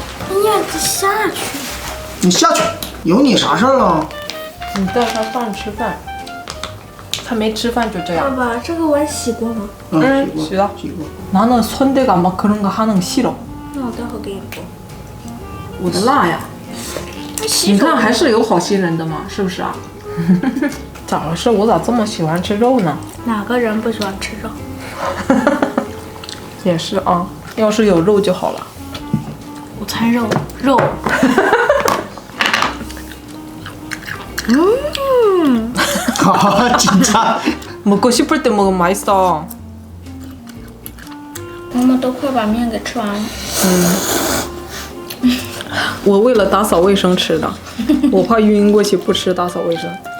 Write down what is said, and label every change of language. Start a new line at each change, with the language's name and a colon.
Chinese: 你呀，你下去！你下去，有你啥事儿啊？你带他饭吃饭，他没吃饭就这样。爸爸，这个碗洗过吗？洗了。洗过。
Korean: 나는 손대가 막 그런 거 하는 거 싫어.
Chinese: 那我待会儿给你剥。我的辣呀！你看还是有好心人的嘛，是不是啊？咋回事？我咋这么喜欢吃肉呢？哪个人不喜欢吃肉？也是啊，要是有肉就好了。午餐肉，肉。
Korean: 진짜. 먹고 싶을 때 먹으면 맛있어.
Chinese: 妈妈都快把面给吃完了。我为了打扫卫生吃的，我怕晕过去不吃打扫卫生。